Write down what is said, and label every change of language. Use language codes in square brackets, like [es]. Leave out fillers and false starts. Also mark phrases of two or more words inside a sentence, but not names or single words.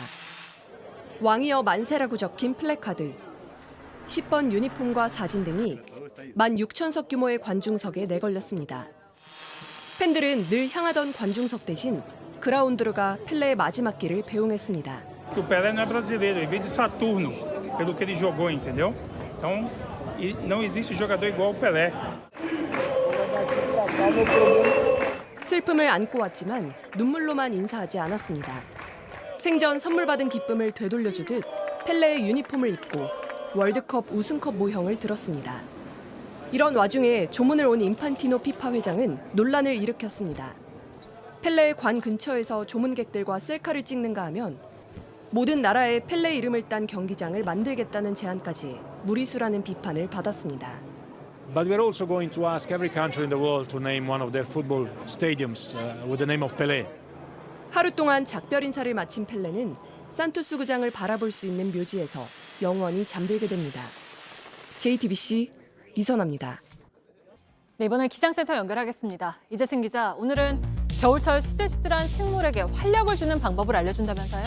[ko] 왕이여 만세라고 적힌 플래카드, 10번 유니폼과 사진 등이 16,000석 규모의 관중석에 내걸렸습니다. 팬들은 늘 향하던 관중석 대신 그라운드로 가 펠레의 마지막 길을 배웅했습니다. [pt] O Pelé não é brasileiro, ele veio de Saturno, pelo que ele jogou, entendeu? Então, não existe jogador igual ao Pelé. [ko] 슬픔을 안고 왔지만 눈물로만 인사하지 않았습니다. 생전 선물 받은 기쁨을 되돌려주듯 펠레의 유니폼을 입고 월드컵 우승컵 모형을 들었습니다. 이런 와중에 조문을 온 인판티노 피파 회장은 논란을 일으켰습니다. 펠레의 관 근처에서 조문객들과 셀카를 찍는가 하면 모든 나라에 펠레 이름을 딴 경기장을 만들겠다는 제안까지 무리수라는 비판을 받았습니다. [en] But we're also going to ask every country in the world to name one of their football stadiums with the name of Pelé. [ko] 하루 동안 작별 인사를 마친 펠레는 산토스 구장을 바라볼 수 있는 묘지에서 영원히 잠들게 됩니다. JTBC 이선화입니다. 네, 이번엔 기상센터 연결하겠습니다. 이재승 기자, 오늘은 겨울철 시들시들한 식물에게 활력을 주는 방법을 알려준다면서요?